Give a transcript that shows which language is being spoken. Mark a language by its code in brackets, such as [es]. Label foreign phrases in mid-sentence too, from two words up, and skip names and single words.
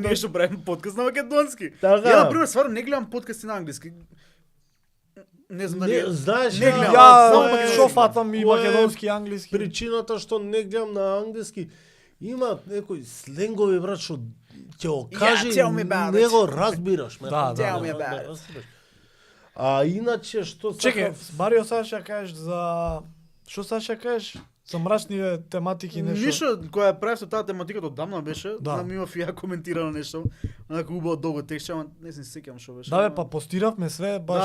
[mk] да- ние што правиме подкаст на македонски. Така. Ја на пример стварно не гледам подкасти на англиски. Не знам Не, дали знаеш, не ја- гледам. Ја само македонски. шо фатам и Кој е македонски и англиски. Причината што не гледам на англиски, има некои сленгови брат што ќе го [en] Yeah, [mk] каже [en] tell me about [mk] не [en] it. [mk] го разбираш. ме. Да, да, [en] Tell [mk] да. [en] me about it. [mk] разбираш. А иначе што Чекај, сакав- Марио сакаш ја кажеш за што сакаш ја кажеш? За мрачни тематики нешто. Ништо која правев со таа тематика одамна беше, Да. знам имав и ја коментирано нешто, онака убаво долго текст, ама не се сеќавам што беше. Да бе, ама- па постиравме све, баш